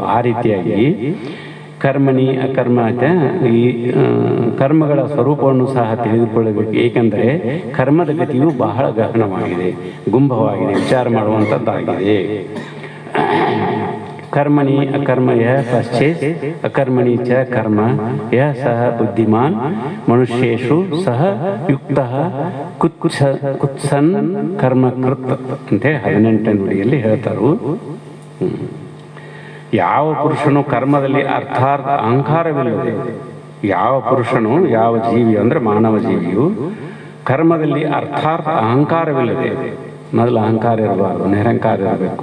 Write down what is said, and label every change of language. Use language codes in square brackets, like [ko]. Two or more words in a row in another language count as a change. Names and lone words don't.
[kn] ಆ ರೀತಿಯಾಗಿ [sa] ಕರ್ಮಣಿ ಅಕರ್ಮ [kn] ಈ ಕರ್ಮಗಳ ಸ್ವರೂಪವನ್ನು ಸಹ ತಿಳಿದುಕೊಳ್ಳಬೇಕು. ಏಕೆಂದರೆ ಕರ್ಮದ ಗತಿಯು ಬಹಳ ಗಹನವಾಗಿದೆ, ಗುಂಭವಾಗಿದೆ, ವಿಚಾರ ಮಾಡುವಂಥದ್ದಾಗಿದೆ. [sa] ಕರ್ಮಣಿ ಅಕರ್ಮ ಯಃ ಪಶ್ಚೇತ್ ಅಕರ್ಮಣಿ ಚ ಕರ್ಮ ಯಃ ಸಹ ಬುದ್ಧಿಮಾನ್ ಮನುಷ್ಯೇಷು ಸಹ ಯುಕ್ತಃ ಕುತ್ಸನ್ ಕರ್ಮಕೃತ್ [kn] ಅಂತೇಳಿ 18ನೇ ನುಡಿಯಲ್ಲಿ ಹೇಳ್ತಾರು. ಯಾವ ಪುರುಷನು ಕರ್ಮದಲ್ಲಿ ಅರ್ಥಾತ್ ಅಹಂಕಾರವಿಲ್ಲದೆ, ಯಾವ ಪುರುಷನು, ಯಾವ ಜೀವಿ ಅಂದ್ರೆ ಮಾನವ ಜೀವಿಯು ಕರ್ಮದಲ್ಲಿ ಅರ್ಥಾತ್ ಅಹಂಕಾರವಿಲ್ಲದೆ, ಮೊದಲು ಅಹಂಕಾರ ಇರಬಾರ್ದು, ನಿರಹಂಕಾರ ಇರಬೇಕು.